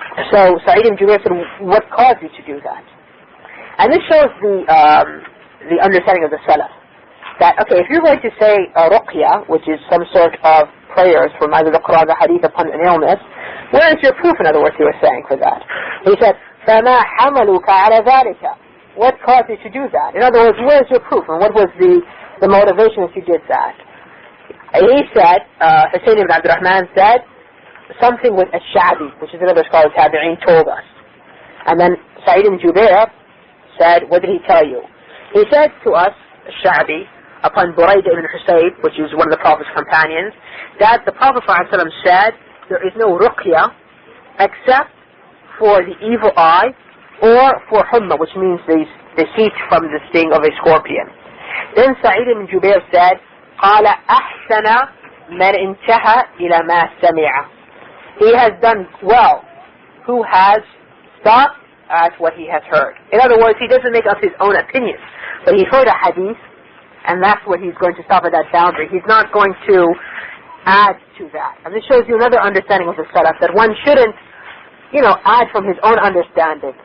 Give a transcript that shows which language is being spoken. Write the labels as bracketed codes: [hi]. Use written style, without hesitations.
[en] So Sa'id ibn Jubair said, what caused you to do that? And this shows the understanding of the Salaf. That, okay, if you're going to say a ruqya, which is some sort of prayers from either the Qur'an or the Hadith upon an illness, where is your proof, in other words, he was saying for that? He said, [ar] فَمَا حَمَلُكَ عَلَى ذَلِكَ. [en] What caused you to do that? In other words, where is your proof, and what was the motivation that you did that? He said, Husayn ibn Abdul Rahman said, something with al-Sha'bi, which is another scholar of Tabi'een, told us. And then Sa'id ibn Jubair said, what did he tell you? He said to us, al-Sha'bi, upon Burayda ibn Husayb, which is one of the Prophet's companions, that the Prophet ﷺ said, there is no ruqya except for the evil eye or for humma, which means the heat from the sting of a scorpion. Then Sa'id ibn Jubair said, [ar] قال أحسن من انتهى إلى ما سمع. [en] He has done well who has stopped at what he has heard. In other words, he doesn't make up his own opinions, but he heard a hadith, and that's what he's going to stop at that boundary. He's not going to add to that. And this shows you another understanding of the Salaf, that one shouldn't, add from his own understanding.